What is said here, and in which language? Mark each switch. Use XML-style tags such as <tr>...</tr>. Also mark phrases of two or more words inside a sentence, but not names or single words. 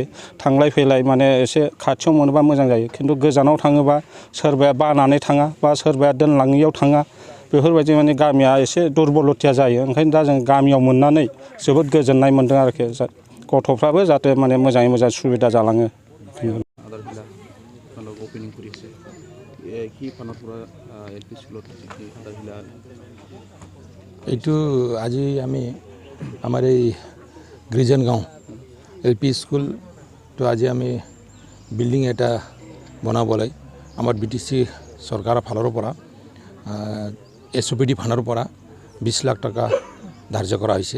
<brx>थांलाय फैलाय माने एसे खाथियाव मोनोबा मोजां जायो। खिन्थु गोजानाव थाङोबा सोरबाया बानानै थाङा बा सोरबाया दोनलाङियाव थाङा, बेफोरबायदि माने गामिया एसे दुरबलथिया जायो। ओंखायनो दा जों गामियाव मोननानै जोबोद गोजोननाय मोन्दों आरोखि। गथ'फ्राबो जाहाथे माने मोजाङै मोजां सुबिदा जालाङो।</brx> <as>এইটো আজি আমি আমাৰ এই গিৰ্জনগাঁও এলপি স্কুল তো আজি আমি বিল্ডিং এটা বনাবলৈ আমাৰ বিটিচি চৰকাৰৰ ফালৰ পৰা এছঅপিডি ফাণ্ডৰ পৰা 20 লাখ টকা ধাৰ্য কৰা হৈছে।</as>